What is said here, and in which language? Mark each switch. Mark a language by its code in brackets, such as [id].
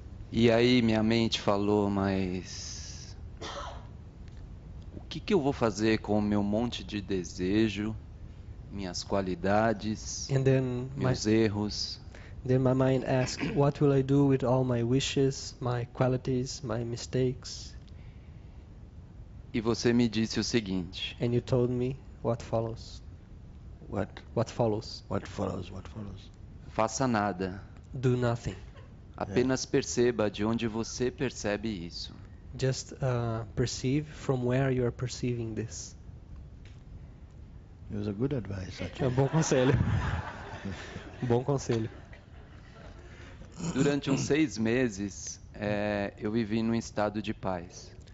[pt] E aí minha mente falou, mas o que eu vou fazer com o meu monte de desejo, minhas qualidades, [en] And then [pt] meus erros? [en] then my mind asked, what will I do with all my wishes, my qualities, my mistakes? [pt] E você me disse o seguinte: [en] And you told me what follows. What? What follows? What follows? What follows? [pt] faça nada. [en] Do nothing. [pt] Apenas perceba de onde você percebe isso. [en] Just perceive from where you are perceiving this. It was a good advice, [pt] É [en] actually. [pt] um bom conselho. Bom conselho. Durante uns 6 meses, eu vivi num estado de paz.